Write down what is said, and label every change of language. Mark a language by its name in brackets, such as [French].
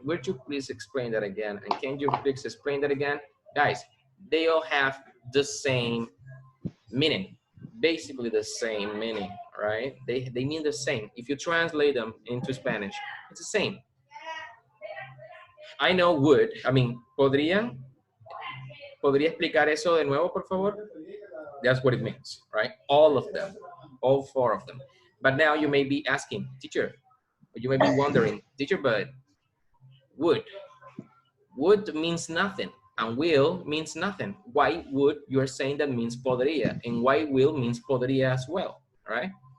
[English] Would you please explain that again? And can you please explain that again? Guys, they all have the same meaning. Basically the same meaning, right? They mean the same. If you translate them into Spanish, it's the same. I know would. I mean, [Spanish] ¿podría explicar eso de nuevo, por favor? [English] That's what it means, right? All of them, all four of them. But now you may be asking, teacher, you may be wondering, teacher, but would means nothing and will means nothing. Why would you're saying that means podría, and why will means podría as well, right?